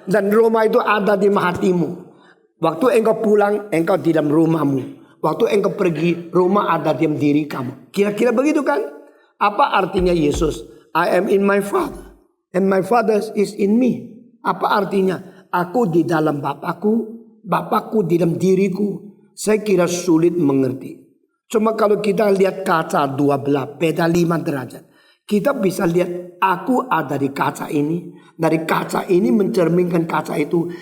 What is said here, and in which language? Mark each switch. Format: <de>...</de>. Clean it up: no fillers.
<id>Dan rumah itu ada di hatimu. Waktu engkau pulang, engkau di dalam rumahmu. Waktu engkau pergi, rumah ada di dalam diri kamu. Kira-kira begitu kan? Apa artinya Yesus?</id> <en>I am in my Father, and my Father is in me.</en> <id>Apa artinya? Aku di dalam Bapakku, Bapakku di dalam diriku. Saya kira sulit mengerti. Cuma kalau kita lihat kaca dua belah, beda 5 derajat. Kita bisa lihat aku ada di kaca ini. Dari kaca ini mencerminkan kaca itu.</id>